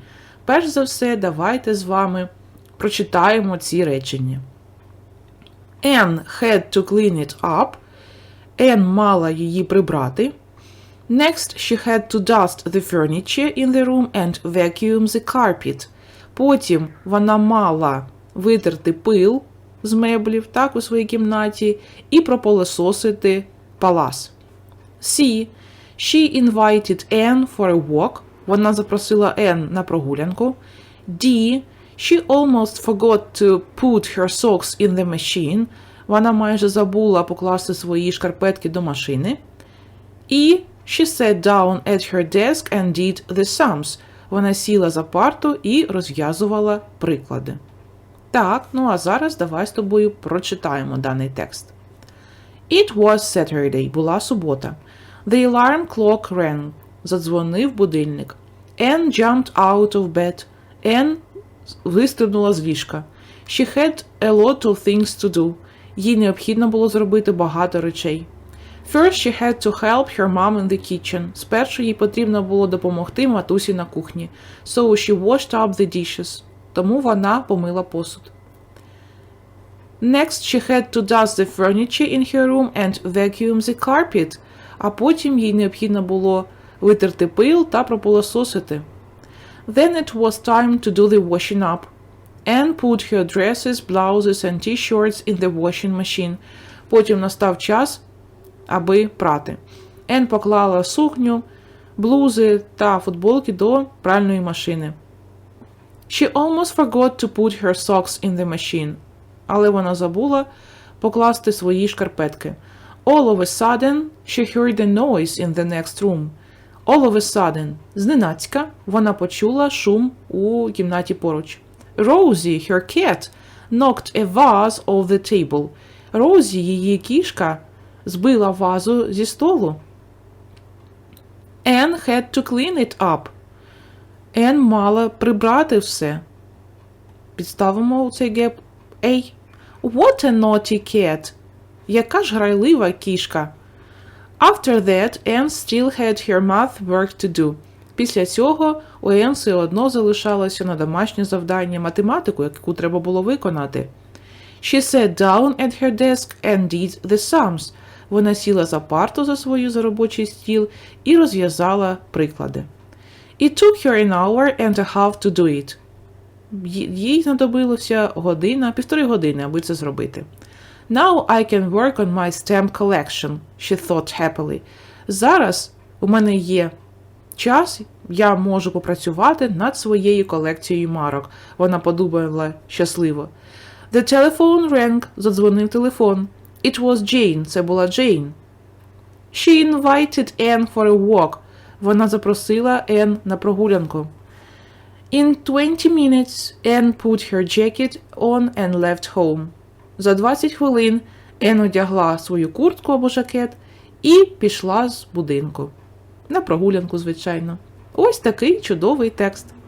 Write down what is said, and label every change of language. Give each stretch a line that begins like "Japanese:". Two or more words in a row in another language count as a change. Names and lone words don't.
Ukrainian: Перш за все, давайте з вами прочитаємо ці речення.
English: Anne had to clean it up.
Ukrainian: Anne мала її прибрати.
English: Next, she had to dust the furniture in the room and vacuum the carpet.
Ukrainian: Потім вона мала витерти пил з меблів, так, у своїй кімнаті, і пропилососити палас.
English: C. She invited Anne for a walk.
Ukrainian: Вона запросила Anne на прогулянку.
English: D. She almost forgot to put her socks in the machine.
Ukrainian: Вона майже забула покласти свої шкарпетки до машини.
English: І she sat down at her desk and did the sums.
Ukrainian: Вона сіла за парту і розв'язувала приклади. Так, ну а зараз давай з тобою прочитаємо даний текст.
English: It was Saturday.
Ukrainian: Була субота.
English: The alarm clock rang.
Ukrainian: Задзвонив будильник.
English: Anne jumped out of bed. Anne
Ukrainian: вистрибнула з ліжка.
English: She had a lot of things to do.
Ukrainian: Їй необхідно було зробити багато речей.
English: First she had to help her mom in the kitchen.
Ukrainian: Спершу їй потрібно було допомогти матусі на кухні.
English: So she washed up the dishes.
Ukrainian: Тому вона помила посуд.
English: Next she had to dust the furniture in her room and vacuum the carpet.
Ukrainian: А потім їй необхідно було витерти пил та пропилососити.
English: Then it was time to do the washing up. Anne put her dresses, blouses and t-shirts in the washing machine.
Ukrainian: Потім настав час, аби прати. Anne поклала сукню, блузи та футболки до пральної машини.
English: She almost forgot to put her socks in the machine.
Ukrainian: Але вона забула покласти свої шкарпетки.
English: All of a sudden, she heard a noise in the next room. All of a sudden,
Ukrainian: зненацька, вона почула шум у кімнаті поруч.
English: Rosie, her cat, knocked a vase off the table.
Ukrainian: Розі, її кішка, збила вазу зі столу.
English: Anne had to clean it up. Anne
Ukrainian: мала прибрати все. Підставимо у цей геп A.
English: What a naughty cat.
Ukrainian: Яка ж грайлива кішка.
English: After that, Anne still had her math work to do.
Ukrainian: Після цього у Anne все одно залишалося на домашнє завдання математику, яку треба було виконати.
English: She sat down at her desk and did the sums.
Ukrainian: Вона сіла за парту за робочий стіл і розв'язала приклади.
English: It took her an hour and a half to do it.
Ukrainian: Їй знадобилося півтори години, аби це зробити.
English: Now I can work on my stamp collection, she thought happily.
Ukrainian: Зараз у мене є час, я можу попрацювати над своєю колекцією марок. Вона подумала щасливо.
English: The telephone rang,
Ukrainian: задзвонив телефон.
English: It was Jane,
Ukrainian: це була Джейн.
English: She invited Anne for a walk.
Ukrainian: Вона запросила Anne на прогулянку.
English: In 20 minutes, Anne put her jacket on and left home.
Ukrainian: За 20 хвилин Anne одягла свою куртку або жакет і пішла з будинку. На прогулянку, звичайно. Ось такий чудовий текст.